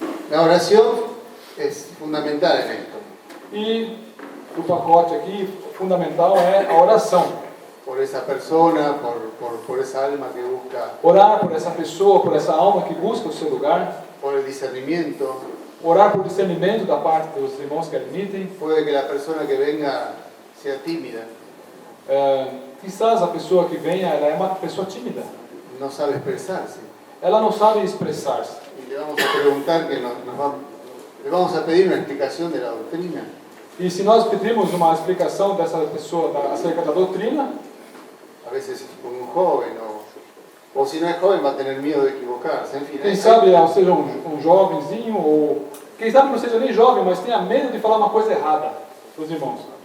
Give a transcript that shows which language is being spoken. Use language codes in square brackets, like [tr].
[es] La oración es fundamental en esto. [pt] E o pacote aqui fundamental é a oração. [es] Por esa persona, por esa alma que busca, [pt] Orar por essa pessoa, por essa alma que busca o seu lugar. [es] por el discernimiento. [pt] Orar por discernimento da parte dos irmãos que admitem. [es] Puede que la persona que venga sea tímida, [pt] Quizás a pessoa que venha, ela é uma pessoa tímida. [es] no sabe expresarse. [pt] Ela não sabe expressar-se. [es] Y le vamos a preguntar le vamos a pedir una explicación de la doctrina. [pt] E se nós pedirmos uma explicação dessa pessoa acerca da doutrina, [es] A veces con un joven, o si no es joven va a tener miedo de equivocarse. En fin, [pt] quem sabe seja um jovenzinho, ou quem sabe não seja nem jovem, mas tenha medo de falar uma coisa errada dos irmãos.